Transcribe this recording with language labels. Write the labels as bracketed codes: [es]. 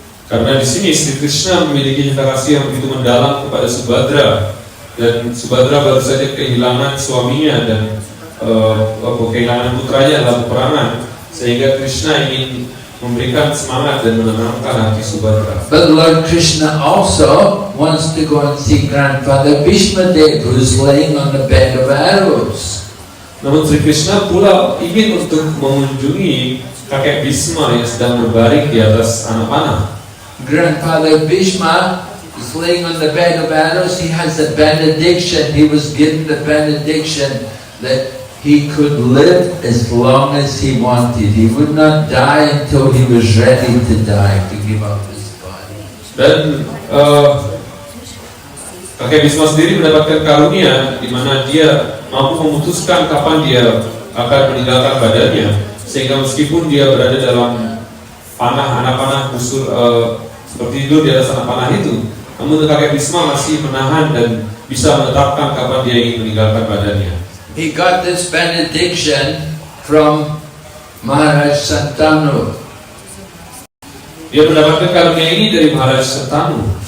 [id] Karena di sini Sri Krishna memiliki kasih yang begitu mendalam kepada Subhadra, dan Subhadra baru saja kehilangan suaminya dan kehilangan putranya dalam peperangan, sehingga Krishna ingin memberikan semangat dan menenangkan hati Subhadra. [en] But Lord Krishna also wants to go and see grandfather Bhishmadev, who's laying on the bed of arrows. [id] Namun Sri Krishna pula ingin untuk mengunjungi kakek Bhisma yang sedang berbaring di atas anak panah. [en] Grandfather Bhishma is laying on the bed of arrows. He has a benediction. He was given the benediction that he could live as long as he wanted. He would not die until he was ready to die, to give up his body. [id] Dan kakek Bhisma sendiri mendapatkan karunia di mana dia mampu memutuskan kapan dia akan meninggalkan badannya, sehingga meskipun dia berada dalam anak panah busur seperti tidur di atas anak panah itu, namun kakek Bhisma masih menahan dan bisa menetapkan kapan dia ingin meninggalkan badannya. [en] He got this benediction from Maharaj Santanu. [id] Dia mendapatkan karunia ini dari Maharaj Santanu.